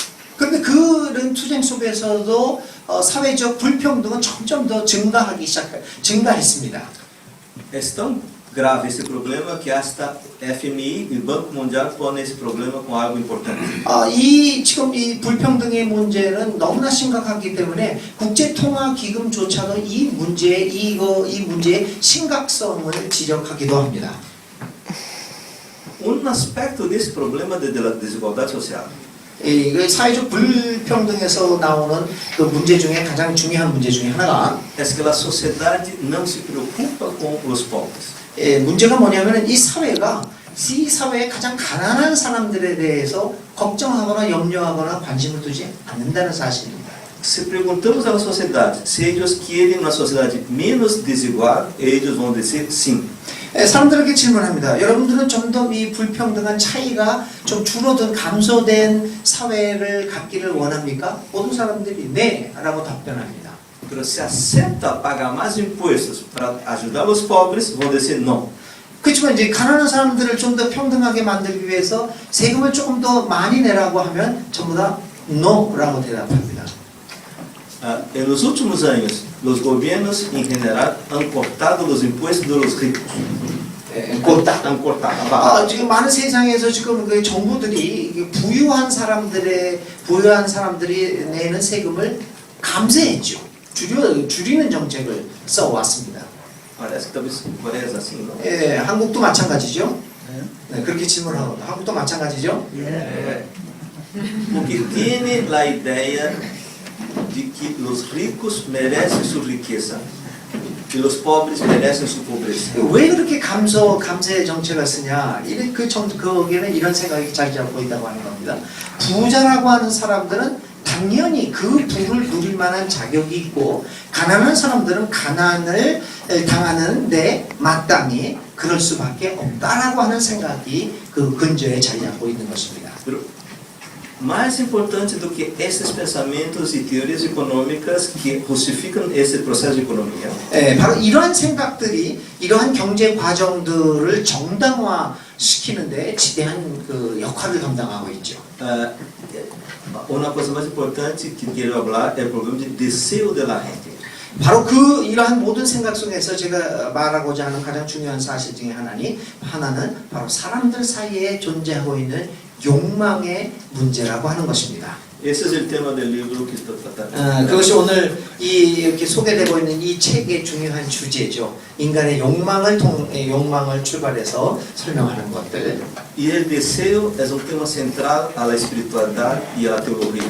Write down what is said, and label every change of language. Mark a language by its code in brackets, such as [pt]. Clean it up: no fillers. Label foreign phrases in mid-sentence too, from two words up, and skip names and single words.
[ko] 그런데 그런 투쟁 속에서도 사회적 불평등은 점점 더 증가했습니다. [pt] É tão grave esse problema que hasta FMI e Banco Mundial põem esse problema como algo importante. [ko] 지금 이 불평등의 문제는 너무나 심각하기 때문에 국제통화기금조차도 이 문제의 심각성을 지적하기도 합니다. [pt] Aspecto desse problema [es] de la [pt] desigualdade social [ko] 그 사회적 불평등에서 나오는 그 문제 중에 가장 중요한 문제 중에 하나가 [pt] é que a sociedade não se preocupa com os pobres. [ko] 문제가 뭐냐면은 이 사회의 가장 가난한 사람들에 대해서 걱정하거나 염려하거나 관심을 두지 않는다는 사실입니다. [pt] Se perguntamos à sociedade se eles querem uma sociedade menos desigual, eles vão dizer sim. [ko] 사람들에게 질문합니다. 여러분들은 좀 더 이 불평등한 차이가 좀 줄어든 감소된 사회를 갖기를 원합니까? 모든 사람들이 네 라고 답변합니다. [pt] Pero se aceita pagar mais impostos para ajudar os pobres, vão dizer não. [ko] 그렇지만 이제 가난한 사람들을 좀 더 평등하게 만들기 위해서 세금을 조금 더 많이 내라고 하면 전부 다 no라고 대답합니다. [pt] Nos últimos anos, os governos em geral [es] han cortado [pt] os impostos dos ricos. [es] Han cortado. [ko] 지금 많은 세상에서 지금 그 정부들이 부유한 사람들이 내는 세금을 감세했죠. 줄이는 정책을 써왔습니다. [pt] Parece que talvez Coreia é assim, não? [ko] 예, 한국도 마찬가지죠. 네, 그렇게 질문하고 한국도 마찬가지죠. [pt] Porque [es] tiene la [pt] idea de que os ricos merecem sua riqueza e os pobres merecem sua pobreza. [ko] 왜 그렇게 감세 정책을 쓰냐? 거기에는 이런 생각이 자리 잡고 있다고 하는 겁니다. 부자라고 하는 사람들은 당연히 그 부를 누릴 만한 자격이 있고 가난한 사람들은 가난을 당하는데 마땅히 그럴 수밖에 없다라고 하는 생각이 그 근저에 자리 잡고 있는 것입니다. [pt] Mais importante do que esses pensamentos e teorias econômicas que justificam esse processo de economia. [ko] 바로 이러한 생각들이 이러한 경제 과정들을 정당화시키는데 지대한 그 역할을 감당하고 있죠. [pt] Uma coisa mais importante que quero falar é o problema de desejo [es] de la gente. [ko] 바로 이러한 모든 생각 속에서 제가 말하고자 하는 가장 중요한 사실 중에 하나는 바로 사람들 사이에 존재하고 있는 욕망의 문제라고 하는 것입니다. [pt] Esse é o tema do livro que estou tratando. [ko] 그것이 오늘 이렇게 소개되고 있는 이 책의 중요한 주제죠. 인간의 욕망을 출발해서 설명하는 것들. [pt] E o desejo é tema central à espiritualidade e à teologia.